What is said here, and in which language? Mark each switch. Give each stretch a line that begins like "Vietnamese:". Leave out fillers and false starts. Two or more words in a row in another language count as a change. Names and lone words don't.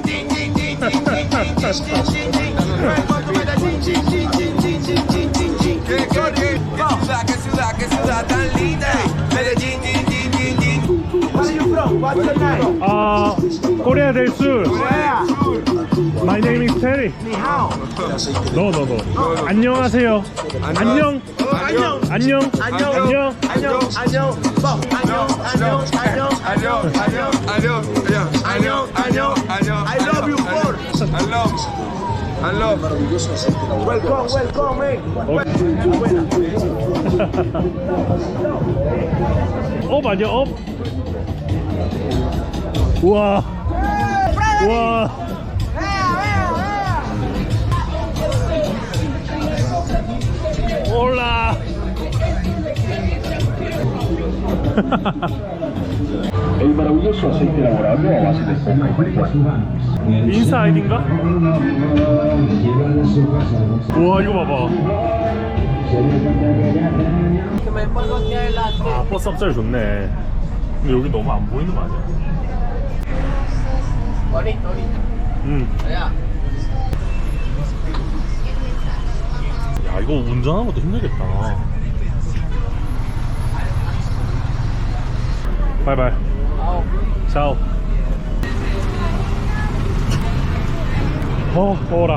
Spanish: Qué ciudad tan linda. Medellín.
English: Where are you from? What's your name?
Spanish: Corea del Sur.
English: Korea. My name is Terry.
Chinese: 你好.
English: No.
Korean: 안녕하세요. 안녕.
English: I love you for. I love. Welcome,
Korean: 업 아니야, 업? 우와. 올라.
Spanish: El maravilloso aceite elaborado a base de coca y frutas.
Korean: 인사이드인가? 우와, 이거 봐봐.
Spanish: Que me pongo aquí adelante.
Korean: 아, 버스 앞자리 좋네. 근데 여기 너무 안 보이는 거 아니야?
Spanish: Bonito. Allá.
Korean: 야, 이거 운전하는 것도 힘들겠다.
English: bye bye.
Korean: 차오. 더워라.